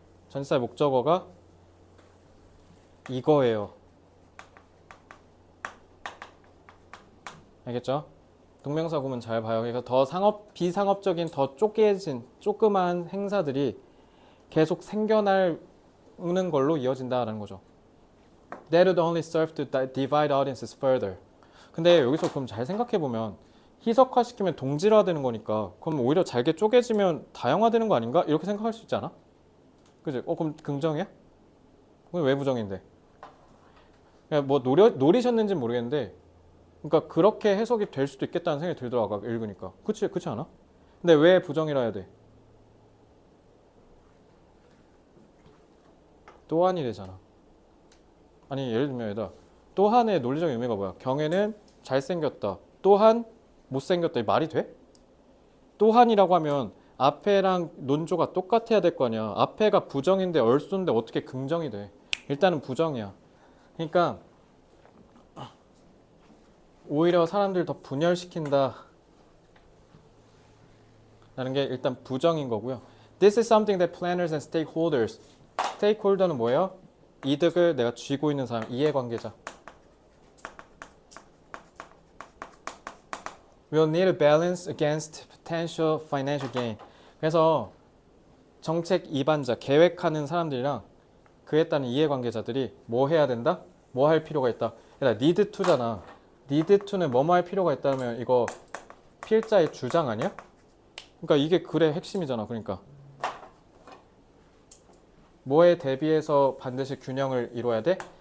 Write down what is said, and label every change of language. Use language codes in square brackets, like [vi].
[ko] 전치사의 목적어가 이거예요. 알겠죠? 동명사 구문 잘 봐요. 그러니까 더 비상업적인 더 쪼개진 조그만 행사들이 계속 생겨나는 걸로 이어진다라는 거죠. [en] That would only serve to divide audiences further. [ko] 근데 여기서 그럼 잘 생각해 보면 희석화시키면 동질화되는 거니까 그럼 오히려 잘게 쪼개지면 다양화되는 거 아닌가? 이렇게 생각할 수 있지 않아? 그지? 그럼 긍정이야? 그건 왜 부정인데? 그냥 뭐 노리셨는지는 모르겠는데 그러니까 그렇게 해석이 될 수도 있겠다는 생각이 들더라고 아까 읽으니까. 그치 않아? 근데 왜 부정이라 해야 돼? 또한이래잖아. 아니 예를 들면 얘들아 또한의 논리적 의미가 뭐야? 경애는 잘생겼다. 또한 못생겼다. 이 말이 돼? 또한이라고 하면 앞에랑 논조가 똑같아야 될 거 아니야. 앞에가 부정인데 얼쏘인데 어떻게 긍정이 돼? 일단은 부정이야. 그러니까 오히려 사람들 더 분열시킨다 라는 게 일단 부정인 거고요. [en] This is something that planners and stakeholders. [ko] stakeholder는 뭐예요? 이득을 내가 쥐고 있는 사람, 이해관계자. [en] Will need a balance against potential financial gain. [ko] 그래서 정책 이반자, 계획하는 사람들이랑 그에 따른 이해관계자들이 뭐 해야 된다? 뭐 할 필요가 있다. need to잖아. need to는 뭐뭐 할 필요가 있다면 이거 필자의 주장 아니야? 그러니까 이게 글의 핵심이잖아. 그러니까 뭐에 대비해서 반드시 균형을 이루어야 돼?